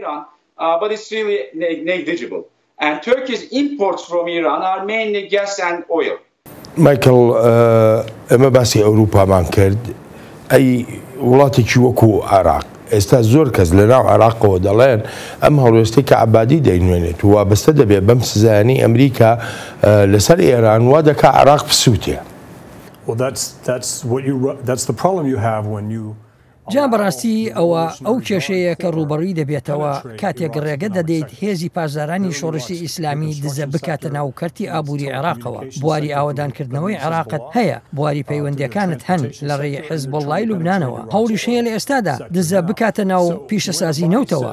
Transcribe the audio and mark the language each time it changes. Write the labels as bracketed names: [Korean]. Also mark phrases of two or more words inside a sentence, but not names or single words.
[Central Kurdish] مایکل ئەمە باسی ئەوروپامان کرد، ئەی وڵاتێکی وەکو عێراق ئێستا زۆر کەس لە ناو عێراقەوە دەڵێن ئەم هەڵوێستەی کە عەبادی دەینوێنێت و وابەستە دەبێت بەم سزایانەی ئەمریکا لەسەر ئێران وا دەکا عێراق بسووتێ. [English] Well, that's the problem you have when you [Central Kurdish] جا بەڕاستی ئەو کێشەیە کە ڕوبەڕووی دەبێتەوە کاتێک ڕێگە دەدەیت هێزی پازارانی شۆڕشی ئیسلامی دزە بکاتە ناو کەرتی ئابووری عێراقەوە. بواری ئاوەدانکردنەوەی عێراقت هەیە، بواری پەیوەندیەکانت هەن لە ڕێی حیزبوڵڵای لوبنانەوە. هەوڵیش هەیە لە ئێستادا دزە بکاتە ناو پیشەسازی نەوتەوە.